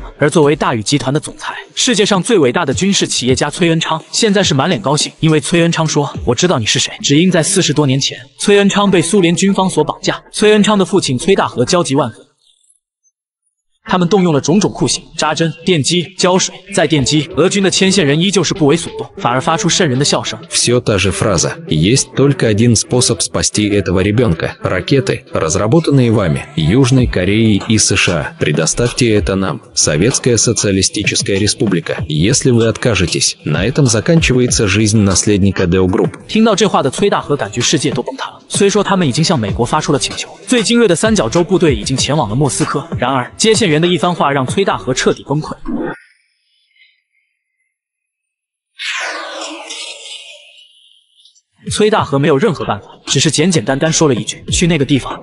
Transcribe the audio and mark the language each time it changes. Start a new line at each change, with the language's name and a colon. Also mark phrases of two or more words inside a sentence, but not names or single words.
Chinese: 而作为大宇集团的总裁，世界上最伟大的军事企业家崔恩昌现在是满脸高兴，因为崔恩昌说我知道你是谁。只因在40多年前，崔恩昌被苏联军方所绑架，崔恩昌的父亲崔大和焦急万分，他们动用了种种酷刑，扎针、电击、浇水，再电击。俄军的牵线人依旧是不为所动，反而发出瘆人的笑声。
Russian: Все та же фраза. Есть только один способ спасти этого ребенка. Ракеты, разработанные вами, Южной Кореей и США. Предоставьте это нам. Советская Социалистическая Республика. Если вы откажетесь, на этом заканчивается жизнь наследника Deo Group.
Chinese: 听到这话的崔大和感觉世界都崩塌了。虽说他们已经向美国发出了请求，最精锐的三角洲部队已经前往了莫斯科，然而接线员的一番话让崔大和彻底崩溃。崔大和没有任何办法，只是简简单单说了一句去那个地方。